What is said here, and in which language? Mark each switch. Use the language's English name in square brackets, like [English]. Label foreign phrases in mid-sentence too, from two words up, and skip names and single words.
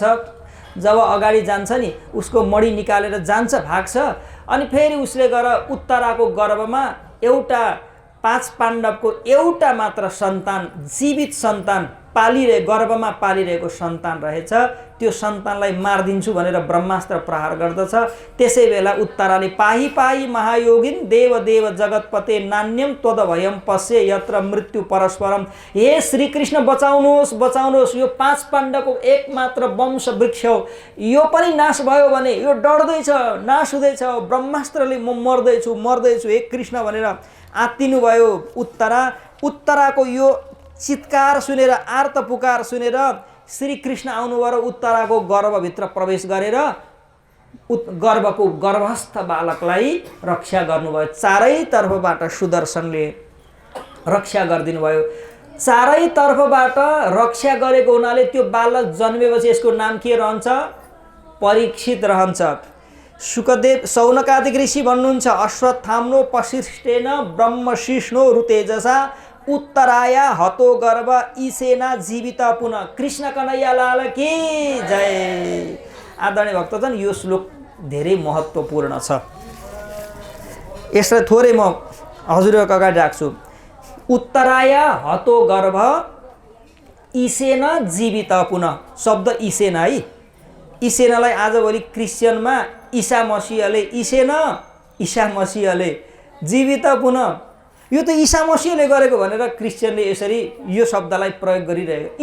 [Nepali] जब अगाडि जान्छ नि, उसको मणि निकालेर जान्छ, भाग्छ, अनि फेरि उसले गएर उत्तराको गर्भमा एउटा 5 पाण्डवको एउटा मात्र सन्तान, जीवित सन्तान गर्भमा पालिरहेको सन्तान रहेछ, त्यो सन्तानलाई मारिदिन्छु भनेर ब्रह्मास्त्र प्रहार गर्दछ। त्यसै बेला उत्तराले [Sanskrit] पाही पाही महायोगिन देव देव जगतपते नान्यम त्वदभयम पश्य यत्र मृत्यु परस्परम। [Nepali] हे श्रीकृष्ण, बचाउनुहोस् बचाउनुहोस्, यो 5 पाण्डवको एकमात्र वंश वृक्ष हो, यो पनि नाश भयो भने यो डढ्दैछ, नाश हुँदैछ, ब्रह्मास्त्रले म मर्दैछु हे कृष्ण भनेर आत्तिनु भयो। उत्तराको यो चित्कार सुनेर, आर्त पुकार सुनेर श्रीकृष्ण आउनुभयो र उत्तराको गर्भभित्र प्रवेश गरेर गर्भको गर्भस्थ बालकलाई रक्षा गर्नुभयो। चारैतर्फबाट सुदर्शनले रक्षा गरिदिनु भयो। चारैतर्फबाट रक्षा गरेको हुनाले त्यो बालक जन्मेपछि यसको नाम के रहन्छ? परीक्षित रहन्छ। शुकदेव सौनकादिक ऋषि भन्नुहुन्छ, [Sanskrit] अश्वत्थाम्नो पशिष्टेन ब्रह्मशिष्णो रुतेजसा उत्तराया हतो गर्भ ईसेना जीवित पुनः। [Hindi] कृष्ण कन्हैया लाल की जय। [Nepali] आदरणीय भक्तजन, यो श्लोक धेरै महत्त्वपूर्ण छ। यसलाई थोरै म हजुरहरूको अगाडि राख्छु। [Sanskrit] उत्तराया हतो गर्भ ईसेना जीवित पुनः। [Nepali] शब्द ईसेना है, ईसेनालाई आजभोलि क्रिस्चियनमा ईसा मसीहले [Sanskrit] जीवित पुनः, [Nepali] यो त ईसा मसीहले गरेको भनेर क्रिस्चियनले यसरी यो शब्दलाई प्रयोग गरिरहेको।